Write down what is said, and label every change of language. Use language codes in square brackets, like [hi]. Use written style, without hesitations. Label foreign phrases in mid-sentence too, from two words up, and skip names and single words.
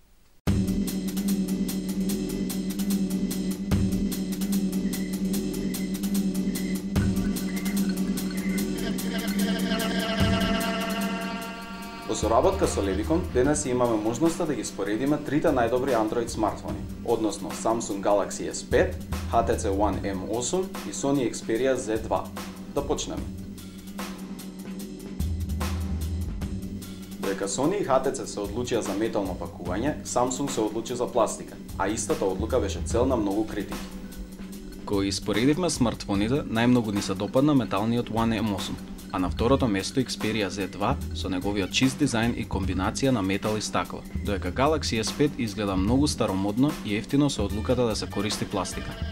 [mk] Во соработка со Levicon, денес имаме можноста да ги споредиме трите најдобри Android смартфони, односно Samsung Galaxy S5, HTC One M8 и Sony Xperia Z2. Да почнеме. Додека Sony и HTC се одлучија за метално пакување, Samsung се одлучи за пластика, а истата одлука беше цел на многу критики. Кога испоредивме смартфоните, најмногу ни се допадна металниот One M8, а на второто место Xperia Z2 со неговиот чист дизајн и комбинација на метал и стакла, додека Galaxy S5 изгледа многу старомодно и ефтино со одлуката да се користи пластика.